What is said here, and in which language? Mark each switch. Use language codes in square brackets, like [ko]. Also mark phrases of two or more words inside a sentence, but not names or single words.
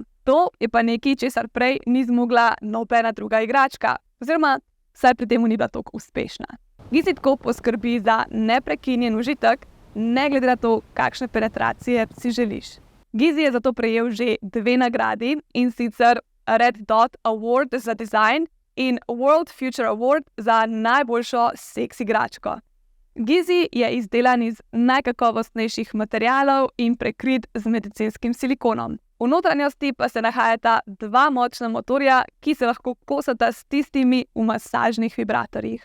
[sl] To je pa nekaj, česar prej ni zmogla nobena druga igračka, oziroma vsaj pri temu ni bila toliko uspešna. Gizi tako poskrbi za neprekinjen užitek, ne glede na to, kakšne penetracije si želiš. Gizi je zato prejel že 2 nagradi, in sicer Red Dot Award za design in World Future Award za najboljšo seks igračko. Gizi je izdelan iz najkakovostnejših materialov in prekrit z medicinskim silikonom. V notranjosti pa se nahajata 2 močna motorja, ki se lahko kosata s tistimi v masažnih vibratorjih.